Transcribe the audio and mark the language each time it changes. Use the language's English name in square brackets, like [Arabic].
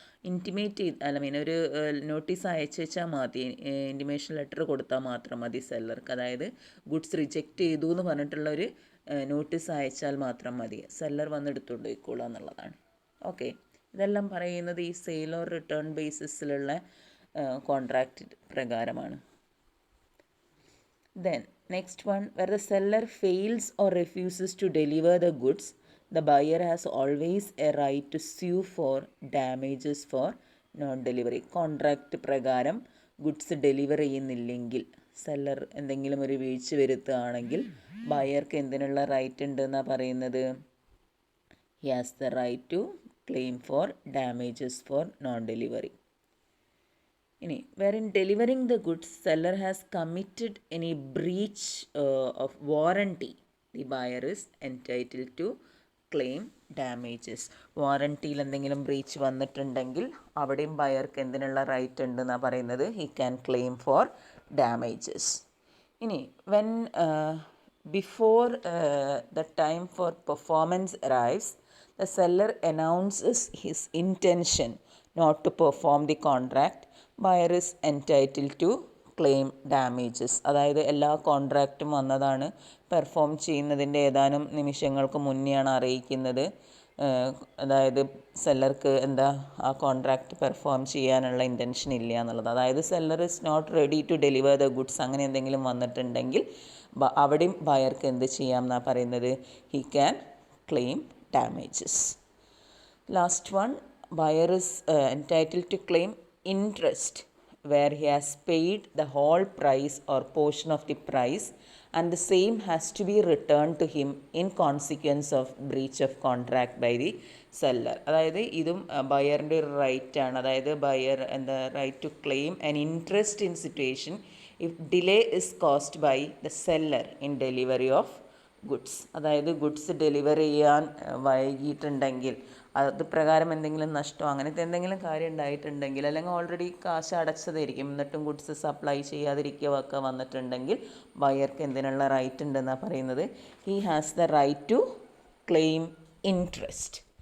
[Malayalam] Intimate ഒരു notice അയച്ചു വെച്ചാൽ മതി, ഇൻറ്റിമേഷൻ ലെറ്റർ കൊടുത്താൽ മാത്രം മതി സെല്ലർക്ക്. അതായത് ഗുഡ്സ് റിജക്റ്റ് ചെയ്തു എന്ന് പറഞ്ഞിട്ടുള്ള ഒരു നോട്ടീസ് അയച്ചാൽ മാത്രം മതി, സെല്ലർ വന്ന് എടുത്തുകൊണ്ട് പോയിക്കോളുക എന്നുള്ളതാണ്. ഓക്കെ, ഇതെല്ലാം പറയുന്നത് ഈ സെയിൽ ഓർ റിട്ടേൺ ബേസിസിലുള്ള കോൺട്രാക്റ്റ് പ്രകാരമാണ്. [English] Then next one, where the seller fails or refuses to deliver the goods, the buyer has always a right to sue for damages for non-delivery. [Malayalam] Contract പ്രകാരം goods deliver ചെയ്യുന്നില്ലെങ്കിൽ, seller എന്തെങ്കിലും ഒരു വീഴ്ച വരുത്തുകയാണെങ്കിൽ ബയർക്ക് എന്തിനുള്ള right ഉണ്ട് എന്നാണ് പറയുന്നത്, [English] he has the right to claim for damages for non-delivery. Wherein delivering the goods, seller has committed any breach of warranty, the buyer is entitled to claim damages. [Malayalam] വാറണ്ടിയിൽ എന്തെങ്കിലും breach വന്നിട്ടുണ്ടെങ്കിൽ അവിടെയും ബയർക്ക് എന്തിനുള്ള റൈറ്റ് ഉണ്ടെന്നാണ് പറയുന്നത്, [English] He can claim for damages. When before the time for performance arrives, the seller announces his intention not to perform the contract, buyer is entitled to claim damages. [Malayalam] അതായത് എല്ലാ കോൺട്രാക്റ്റും വന്നതാണ്, perform ചെയ്യുന്നതിൻ്റെ ഏതാനും നിമിഷങ്ങൾക്ക് മുന്നെയാണ് അറിയിക്കുന്നത്. അതായത് സെല്ലർക്ക് ആ കോൺട്രാക്റ്റ് പെർഫോം ചെയ്യാനുള്ള ഇൻറ്റൻഷൻ ഇല്ല എന്നുള്ളത്. [English] അതായത് seller is not ready to deliver the goods, [Malayalam] അങ്ങനെ എന്തെങ്കിലും വന്നിട്ടുണ്ടെങ്കിൽ അവിടെയും ബയർക്ക് എന്ത് ചെയ്യാം എന്നാണ് പറയുന്നത്, [English] He can claim damages. Last one, buyer is entitled to claim interest where he has paid the whole price or portion of the price and the same has to be returned to him in consequence of breach of contract by the seller. [Malayalam] അതായത് ഇതും ബയറിൻ്റെ ഒരു right ആണ്. [English] അതായത് buyer right to claim an interest in situation if delay is caused by the seller in delivery of goods. [Malayalam] അതായത് goods deliver ചെയ്യാൻ വൈകിയിട്ടുണ്ടെങ്കിൽ, അത് പ്രകാരം എന്തെങ്കിലും നഷ്ടമോ അങ്ങനത്തെ എന്തെങ്കിലും കാര്യം ഉണ്ടായിട്ടുണ്ടെങ്കിൽ, അല്ലെങ്കിൽ ഓൾറെഡി കാശ് അടച്ചതായിരിക്കും എന്നിട്ടും ഗുഡ്സ് സപ്ലൈ ചെയ്യാതിരിക്കുകയൊക്കെ വന്നിട്ടുണ്ടെങ്കിൽ ബയർക്ക് എന്തിനുള്ള റൈറ്റ് ഉണ്ടെന്നാണ് പറയുന്നത്, [English] He has the right to claim interest.